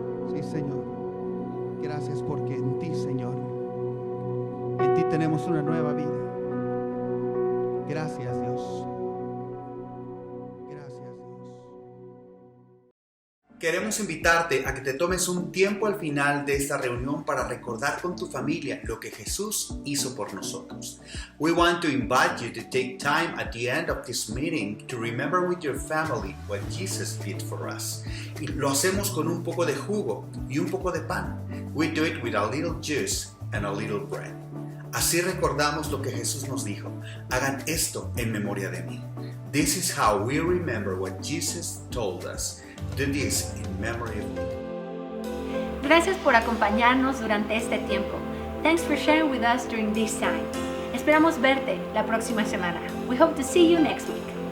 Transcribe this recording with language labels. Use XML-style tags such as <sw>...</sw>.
<es>Sí, Señor. Gracias porque en ti, Señor, en ti tenemos una nueva vida. Gracias, Dios. Gracias, Dios. Queremos invitarte a que te tomes un tiempo al final de esta reunión para recordar con tu familia lo que Jesús hizo por nosotros.</es> <en>We want to invite you to take time at the end of this meeting to remember with your family what Jesus did for us.</en> <es>Y lo hacemos con un poco de jugo y un poco de pan.</es> <en>We do it with a little juice and a little bread.</en> <es>Así recordamos lo que Jesús nos dijo. Hagan esto en memoria de mí.</es> <en>This is how we remember what Jesus told us. Do this in memory of me.</en> <es>Gracias por acompañarnos durante este tiempo.</es> <en>Thanks for sharing with us during this time.</en> <es>Esperamos verte la próxima semana.</es> <en>We hope to see you next week.</en>